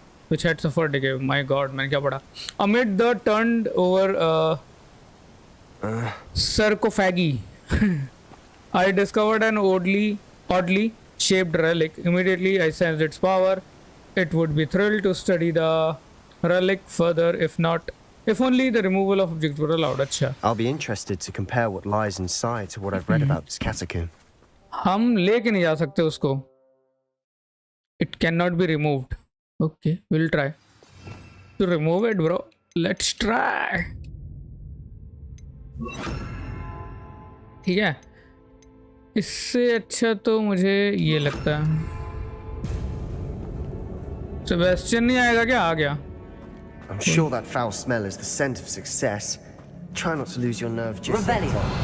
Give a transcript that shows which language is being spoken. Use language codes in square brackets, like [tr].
[en] My God, [hi] मैंने क्या पढ़ा? [en] Amid the turned over sarcophagi, I discovered an oddly shaped relic. Immediately, I sensed its power. It would be thrilled to study the relic further, if only the removal of objects were allowed. [hi] अच्छा. [en] I'll be interested to compare what lies inside to what I've read about this catacomb. [hi] हम लेके नहीं जा सकते उसको. [en] It cannot be removed. Okay, we'll try to remove it, bro. Let's try. [hi] ठीक है. इससे अच्छा तो मुझे ये लगता है. सेबेस्टियन नहीं आएगा क्या? आ गया. [en] I'm sure that foul smell is the scent of success. Try not to lose your nerve just yet.